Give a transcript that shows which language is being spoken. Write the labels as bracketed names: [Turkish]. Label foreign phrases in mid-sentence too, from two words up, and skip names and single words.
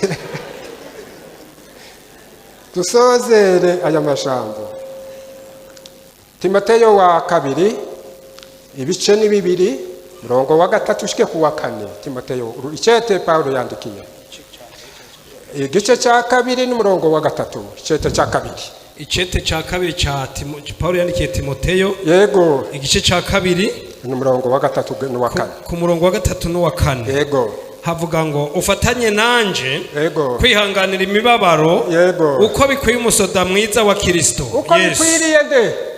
[Rundi] Dusozere aya majambo. Timoteyo wa 2 ibice ni 2 murongo wa 3 ushike ku wa 4. Timoteyo icete Paulo yandikiye igice cya 2 n'umurongo wa 3. Icete cya 2 cha Paulo yandikiye Timoteyo yego igice cya 2 n'umurongo wa 3 n'uwa 4. Ku murongo wa 3 n'uwa 4 yego havuga ngo ufatanye nanje yego kwihanganira imibabaro yego uko bikwiye umusoda mwiza wa Kristo. Uko bikwiriye nde?